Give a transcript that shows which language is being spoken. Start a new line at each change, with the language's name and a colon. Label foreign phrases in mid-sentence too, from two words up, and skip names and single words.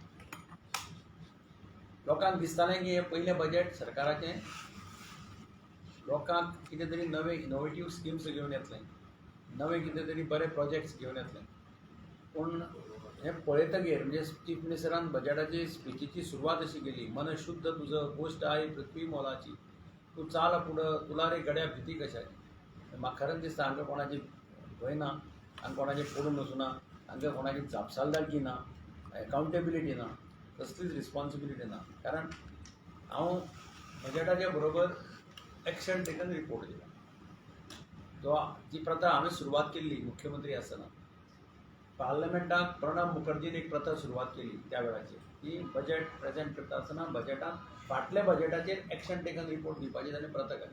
Konkani: लोकांक दिसतालें की हे पयलें बजेट सरकाराचें लोकांक कितें तरी नवे इनोवेटीव स्किम्स घेवन येतलें, नवे कितें तरी बरे प्रोजेक्ट्स घेवन येतलें. पूण हें पळयतकीर म्हणजे चीफ मिनिस्टरान बजेटाची स्पिचीची सुरवात अशी केली,
Marathi: मन शुद्ध तुझं गोष्ट आहे पृथ्वी मोलाची, तूं चाल पुढं तुला रे गड्या भीती कशाची.
Konkani: म्हाका खरेंच दिसता हांगा कोणाची भंय ना, हांगा कोणाचें पडून वचूना, हांगा कोणाची जापसालदारकी ना, एकावंटेबिलिटी ना, कसलीच रिस्पॉन्सिबिलिटी ना. कारण हांव बजेटाच्या बरोबर
English: action taken report
Konkani: दिला. जो जी प्रथा हांवें सुरवात केल्ली मुख्यमंत्री आसतना, पार्लमेंटाक प्रणब मुखर्जीन एक प्रथा सुरवात केली त्या वेळाचेर की बजेट प्रेजेंट करता आसतना बजेटान फाटल्या बजेटाचेर
English: action taken report
Konkani: दिवपाची ताणें प्रथा केली.